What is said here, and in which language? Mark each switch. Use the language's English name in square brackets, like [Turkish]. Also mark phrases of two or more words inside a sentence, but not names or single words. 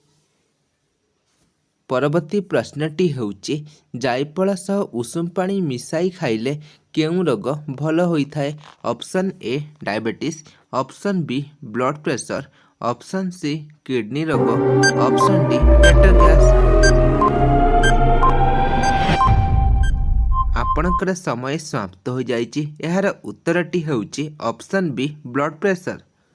[Odia] ପରବର୍ତ୍ତୀ ପ୍ରଶ୍ନଟି ହେଉଛି ଜାଇଫଳ ସହ ଉଷୁମ ପାଣି ମିଶାଇ ଖାଇଲେ କେଉଁ ରୋଗ ଭଲ ହୋଇଥାଏ। [English] Option A diabetes, option B blood pressure, option C kidney रोग, option D पेट gas। [Odia] ଆପଣଙ୍କର ସମୟ ସମାପ୍ତ ହୋଇଯାଇଛି। ଏହାର ଉତ୍ତରଟି ହେଉଛି [English] option B blood pressure.